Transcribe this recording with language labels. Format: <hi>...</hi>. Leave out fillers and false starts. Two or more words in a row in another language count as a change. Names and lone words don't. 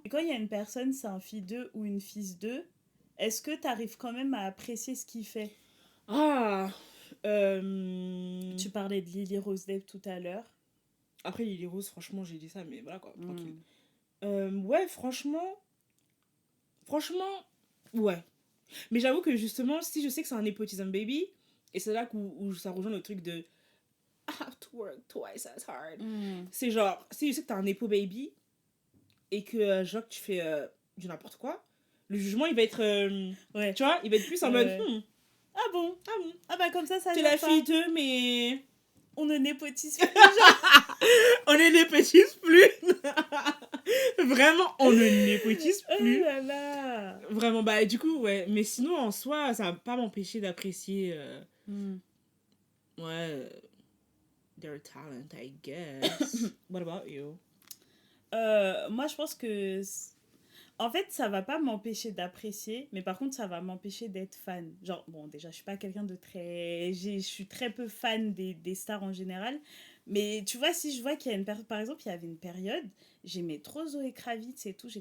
<fr>Et quand il y a une personne, c'est un fille 2 ou une fils 2, est-ce que t'arrives quand même à apprécier ce qu'il fait? Ah. Tu parlais de Lily Rose Depp tout à l'heure. Après, Lily Rose, franchement, j'ai dit ça, mais voilà quoi, tranquille. Mm. Ouais, franchement, ouais. Mais j'avoue que justement, si je sais que c'est un</fr> <en>nepotism baby,</en> <fr>et c'est là où ça rejoint le truc de</fr> <en>I have to work twice as hard.</en> <fr>Mm. C'est genre, si je sais que t'as un</fr> <en>nepo baby,</en> <fr>et que genre que tu fais du n'importe quoi, le jugement il va être. Ouais. Tu vois, il va être plus en mode. Ah bon? Ah bon? Ah bah comme ça T'es gère la pas. fille d'eux, mais. On ne népotise plus, genre. On ne népotise plus. Vraiment, on ne népotise Oh plus. là là. Vraiment, bah du coup, ouais. Mais sinon, en soi, ça va pas m'empêcher d'apprécier. Ouais.</fr> <en>Their talent, I guess. What about you?</en> <fr>Moi, je pense que... En fait, ça va pas m'empêcher d'apprécier, mais par contre, ça va m'empêcher d'être fan. Genre, bon, déjà, je suis pas quelqu'un de très... Je suis très peu fan des stars en général. Mais tu vois, si je vois qu'il y a une période... Par exemple, il y avait une période, j'aimais trop Zoé Kravitz et tout.</fr>